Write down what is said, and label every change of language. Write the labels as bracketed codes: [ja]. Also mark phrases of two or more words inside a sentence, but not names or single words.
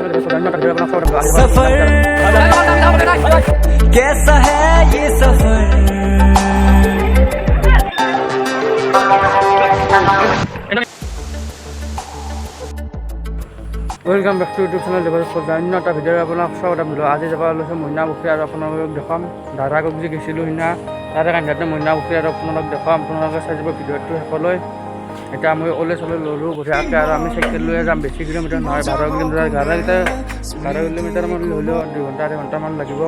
[hi] सफर कैसा है ये सफर [en] welcome back to YouTube channel देवाशिष अन्य [as] এটা ভিডিঅ' আপোনাক স্বাগতম দিলোঁ। আজি যাব লৈছোঁ মইনাপুখুৰী আৰু আপোনালোকক দেখাম দাদাকক যে গৈছিলোঁ সিদিনা তাৰে কান্দিতে মইনাপুখুৰী আৰু আপোনালোক দেখাম। আপোনালোকে চাই যাব ভিডিঅ'টো শেষলৈ। এতিয়া আমি ওলাই চলাই ল'লোঁ বঢ়িয়াকৈ আৰু আমি চাইকেল লৈয়ে যাম। বেছি কিলোমিটাৰ নহয়, 12 কিলোমিটাৰ 12 কিলোমিটাৰমান হ'লেও 2 ঘণ্টা 2.5 ঘণ্টামান লাগিব।